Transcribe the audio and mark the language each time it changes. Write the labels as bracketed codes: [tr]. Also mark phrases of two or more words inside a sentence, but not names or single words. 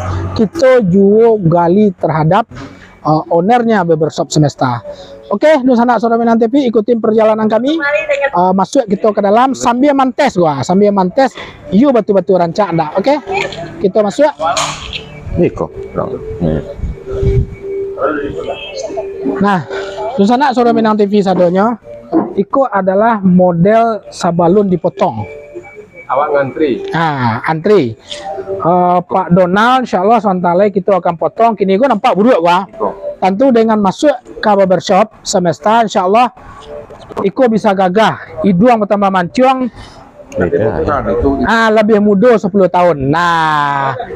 [id] Kita juga gali terhadap ownernya barbershop Semesta. [min] Oke, dun sanak Suara Minang TV, ikutin perjalanan kami. [id] Masuk kita ke dalam sambil mantes yuk batu-batu rancak anda. Oke, kita masuk. Nah, [min] dun sanak Suara Minang TV sadonyo, iko adalah model sabalun dipotong. [id] Awak ngantri. Antri. Pak Donald, [ar] insya Allah [id] sontale kita akan potong. Kini gue nampak buruk gua. Tentu dengan masuk ke barbershop Semesta, [ar] insya Allah [id] iko bisa gagah. Hidung bertambah mancung. Lebih muda 10 tahun. Nah.